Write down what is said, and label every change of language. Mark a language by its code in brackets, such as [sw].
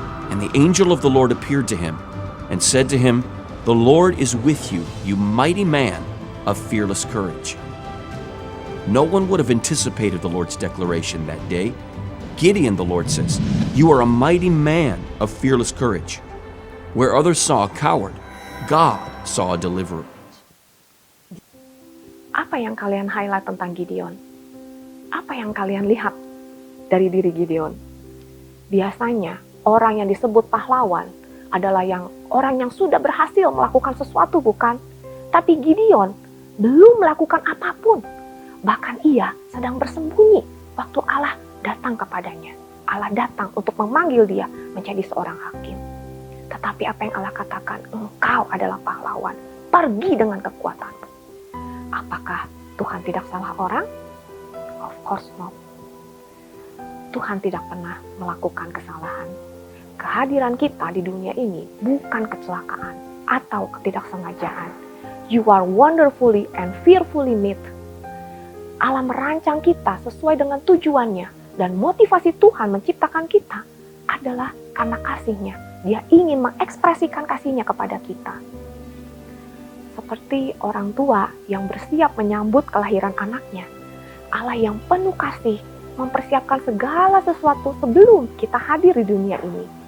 [en] And the angel of the Lord appeared to him and said to him, "The Lord is with you, you mighty man of fearless courage." No one would have anticipated the Lord's declaration that day. Gideon, the Lord says, "You are a mighty man of fearless courage." Where others saw a coward, God saw a deliverer. [id] Apa yang kalian highlight tentang Gideon? Apa yang kalian lihat dari diri Gideon? Biasanya orang yang disebut pahlawan adalah orang yang sudah berhasil melakukan sesuatu, bukan? Tapi Gideon belum melakukan apapun. Bahkan ia sedang bersembunyi waktu Allah datang kepadanya. Allah datang untuk memanggil dia menjadi seorang hakim. Tetapi apa yang Allah katakan? Engkau adalah pahlawan. Pergi dengan kekuatanmu. Apakah Tuhan tidak salah orang? [en] Of course not. [id] Tuhan tidak pernah melakukan kesalahan. Kehadiran kita di dunia ini bukan kecelakaan atau ketidaksengajaan. [en] You are wonderfully and fearfully made. [id] Allah merancang kita sesuai dengan tujuannya, dan motivasi Tuhan menciptakan kita adalah karena kasih-Nya. Dia ingin mengekspresikan kasih-Nya kepada kita. Seperti orang tua yang bersiap menyambut kelahiran anaknya, Allah yang penuh kasih mempersiapkan segala sesuatu sebelum kita hadir di dunia ini.